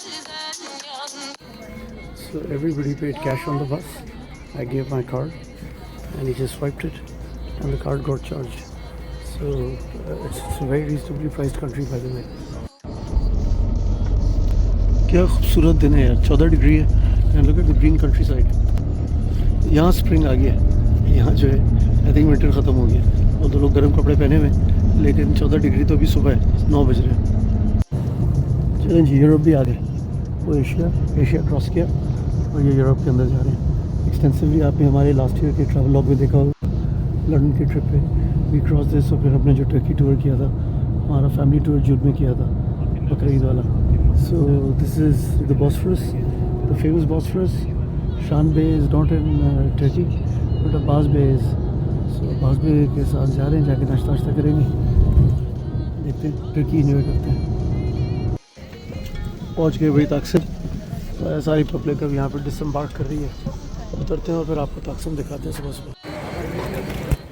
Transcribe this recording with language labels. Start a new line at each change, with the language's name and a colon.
English: So everybody paid cash on the bus. I gave my card and he just swiped it and the card got charged. So it's a very reasonably priced country by the way.
Hindi: क्या खूबसूरत दिन है यार, 14 degree है
English: And look at the green countryside.
Hindi: यहाँ spring आ गया है, यहाँ जो है
English: I think winter
Hindi: ख़त्म हो गया और तो लोग गर्म कपड़े पहने हुए लेकिन 14 डिग्री तो अभी सुबह है, 9 बज रहे हैं। चलें जी, यूरोप भी आ गए। वो एशिया क्रॉस किया और ये यूरोप के अंदर जा रहे हैं। एक्सटेंसिवली आपने हमारे लास्ट ईयर के ट्रैवल लॉग में देखा होगा। लंदन की ट्रिप पे
English: we cross this
Hindi: और फिर हमने जो टर्की टूर किया था, हमारा फैमिली टूर जून में किया था बकरीद वाला।
English: So this is the Bosphorus, the famous Bosphorus. Shan Bay is not in Turkey, but Abbas Bay is.
Hindi: So Abbas Bay के साथ जा रहे हैं, जाके नाश्ता करेंगे, देखते हैं टर्की एंजॉय करते हैं। पहुँच गए भाई तकसीम। तो सारी पब्लिक अब यहाँ पर डिसम्बार्क कर रही है। उतरते हैं और फिर आपको तकसीम दिखाते हैं सुबह सुबह।